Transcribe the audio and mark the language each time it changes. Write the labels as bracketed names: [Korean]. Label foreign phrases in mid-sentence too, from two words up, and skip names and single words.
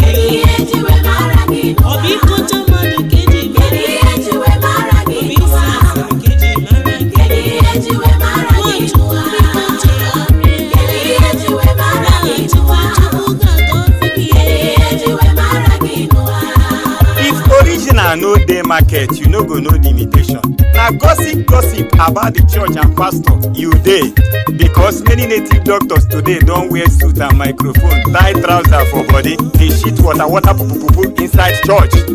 [Igbo] Kedu ihe ji wee mara gị Ọ bụ n'ụwa? ịkọcha mmadụ ka eji Kedu mara gị? ihe ji wee mara gị Ọ bụ isi n'ụwa? asịrị ka eji mara gị? Kedu ihe ji wee mara gị Nwachukwu n'ụwa? biko chere anyị. Kedu ihe ji wee mara gị n'ụwa? Nwachukwu ga-agọzi gị. Kedu ihe ji wee mara gị n'ụwa? [Nigerian Pidgin] If original no dey market, you no go know the imitation. Na gossip, gossip about the church and pastor you dey. Because many native doctors today don wear suit and microphone, tie trouser for body, dey shit water, water pupu pupu inside church.